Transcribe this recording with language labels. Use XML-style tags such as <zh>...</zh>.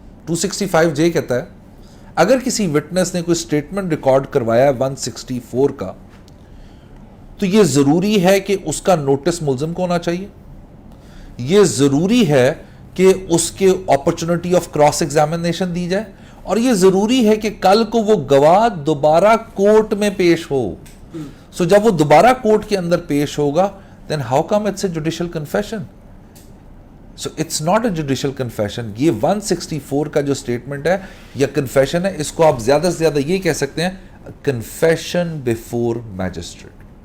<ur>265J کہتا ہے اگر کسی وٹنس نے کوئی سٹیٹمنٹ ریکارڈ کروایا ہے 164 کا, تو یہ ضروری ہے کہ اس کا نوٹس ملزم کو ہونا چاہیے, یہ ضروری ہے کہ اس کے اپرچونٹی آف کراس ایگزامینیشن دی جائے, اور یہ ضروری ہے کہ کل کو وہ گواہ دوبارہ کورٹ میں پیش ہو. سو جب وہ دوبارہ کورٹ کے اندر پیش ہوگا,</ur> <en>then how come it's a judicial confession? So it's not a judicial confession.</en> <ur>یہ 164 کا جو سٹیٹمنٹ ہے یا کنفیشن ہے, اس کو آپ زیادہ سے زیادہ یہ کہہ سکتے ہیں</ur> <en>confession before magistrate.</en>